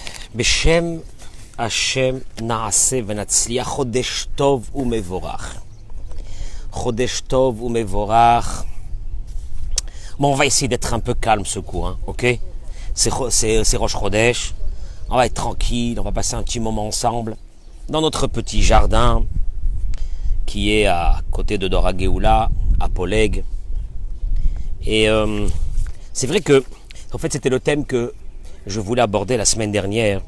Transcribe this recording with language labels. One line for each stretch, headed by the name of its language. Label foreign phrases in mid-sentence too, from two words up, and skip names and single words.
Hebrew: בשם השם נעשה ונצליח חודש טוב ומבורך. חודש טוב ומבורך.
French: Bon, on va essayer d'être un peu calme ce coup, hein, ok? C'est
Hebrew: ראש חודש.
French: On va être tranquille, on va passer un petit moment ensemble dans notre petit jardin qui est à côté de Dora Geoula, à Poleg. Et c'est vrai que, en fait, c'était le thème que je voulais aborder la semaine dernière.